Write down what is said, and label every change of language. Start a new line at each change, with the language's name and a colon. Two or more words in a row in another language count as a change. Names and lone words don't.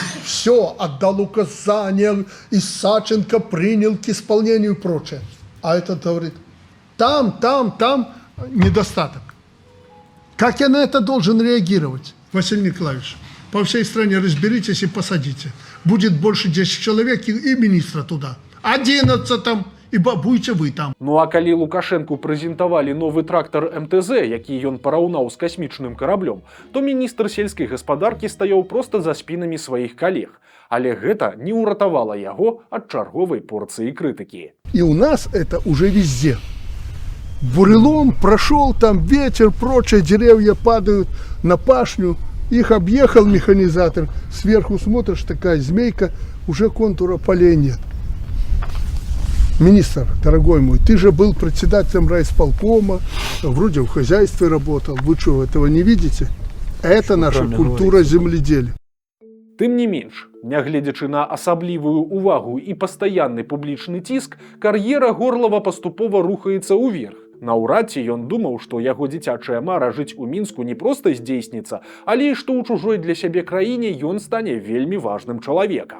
Russian: Все, отдал указания, и Саченко принял к исполнению и прочее. А этот говорит, там недостаток. Как я на это должен реагировать? Василий Николаевич, по всей стране разберитесь и посадите. Будет больше 10 человек и министра туда. 11 там. І будете вы там.
Belarusian: Ну а калі Лукашенку прэзентавалі новы трактар МТЗ, які ён параўнаў з касмічным караблём, то міністр сельскай гаспадаркі стаяў проста за спінамі сваіх калег. Але гэта не ўратавала яго ад чарговай порцыі крытыкі.
Russian: И у нас это уже везде. Бурелом прошел, там ветер, прочее, деревья падают на пашню. Их объехал механизатор. Сверху смотришь, такая змейка, уже контура полей нет. Министр, дорогой мой, ты же был председателем райисполкома, вроде в хозяйстве работал. Вы что, этого не видите? Это наша культура земледелия.
Belarusian: Тым не менш, нягледзячы на асаблівую ўвагу і пастаянны публічны ціск, кар'ера Горлава паступова рухаецца ўверх. Наўрад ці ён думаў, што яго дзіцячая мара жыць у Мінску не проста здзейсніцца, але і што ў чужой для сябе краіне ён стане вельмі важным чалавекам.